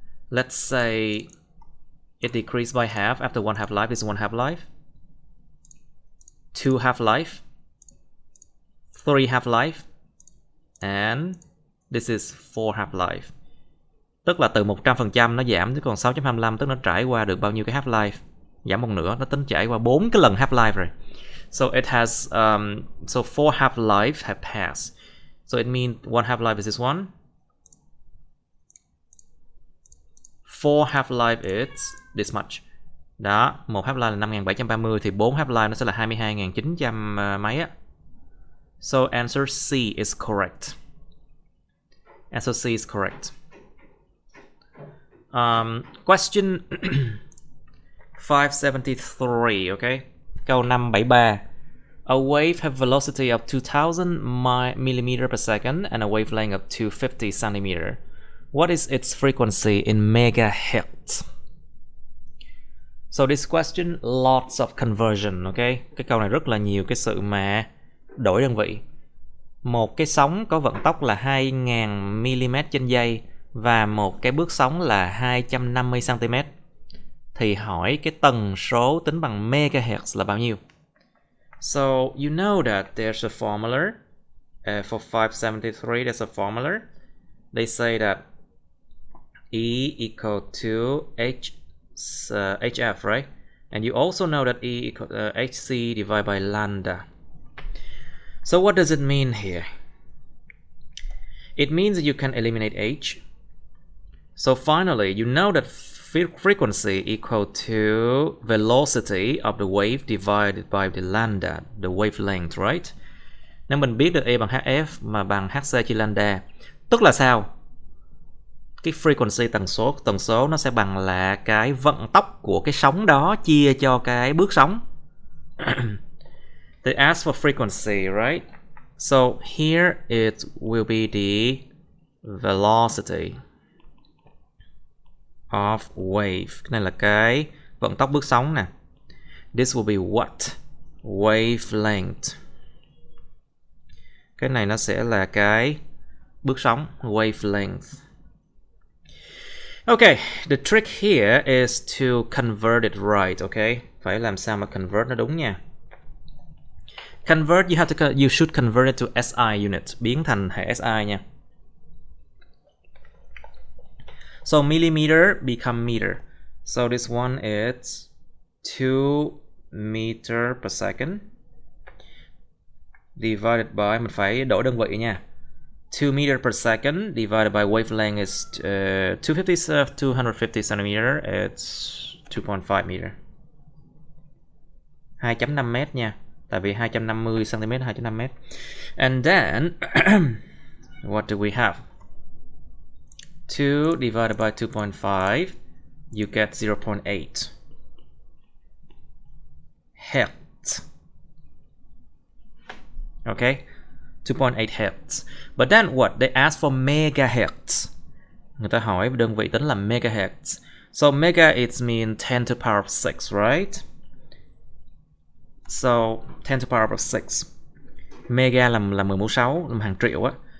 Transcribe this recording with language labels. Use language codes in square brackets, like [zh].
[en] Let's say it decreased by half. After one half life is one half life, two half life, three half life, and this is four half life. [vi] Tức là từ 100% nó giảm tới còn 6.25, tức nó trải qua được bao nhiêu cái half life? Giảm một nửa, nó tính trải qua 4 cái lần half life rồi. [en] So it has so four half life have passed. So it means one half life is this one. Four half life is this much. [vi] Đó, một half life là 5730 thì 4 half life nó sẽ là 22.900 mấy á. [en] So answer C is correct. Answer C is correct. Question 573, okay? [vi] Câu 573. [en] A wave have velocity of 2000 millimeter per second and a wavelength of 250 centimeter. What is its frequency in megahertz? So this question, lots of conversion, okay? [vi] Cái câu này rất là nhiều cái sự mà đổi đơn vị. Một cái sóng có vận tốc là 2000 mm trên giây và một cái bước sóng là 250 cm. Thì hỏi cái tần số tính bằng megahertz là bao nhiêu? [en] So you know that there's a formula for 573. There's a formula. They say that E equal to HF, right? And you also know that E equal to HC divided by lambda. So what does it mean here? It means that you can eliminate H. So finally, you know that frequency equal to velocity of the wave divided by the lambda, the wavelength, right? [vi] Nếu mình biết được E bằng HF mà bằng HC chia lambda, tức là sao? Cái frequency tần số nó sẽ bằng là cái vận tốc của cái sóng đó chia cho cái bước sóng. [en] They ask for frequency, right? So here it will be the velocity. of wave. [vi] Cái này là cái vận tốc bước sóng nè. [en] This will be what? Wavelength. [vi] Cái này nó sẽ là cái bước sóng, wavelength. [en] Okay, the trick here is to convert it right, okay? [vi] Phải làm sao mà convert nó đúng nha. [en] Convert, you should convert it to SI unit, [vi] biến thành hệ SI nha. [en] So millimeter become meter. So this one is 2 meter per second divided by, [vi] mình phải đổi đơn vị nha. [en] 2 meter per second divided by wavelength is 250 centimeter, it's 2.5 meter. [vi] 2.5 mét nha. Tại vì 250 cm 2.5 mét. [en] And then what do we have? 2 divided by 2.5, you get 0.8 hertz. Okay, 2.8 hertz. But then what? They ask for megahertz. [vi] Người ta hỏi đơn vị tính là megahertz. [en] So mega it means 10 to the power of 6, right? So 10 to the power of 6. [vi] Mega là 10 mũ 6, là hàng triệu á.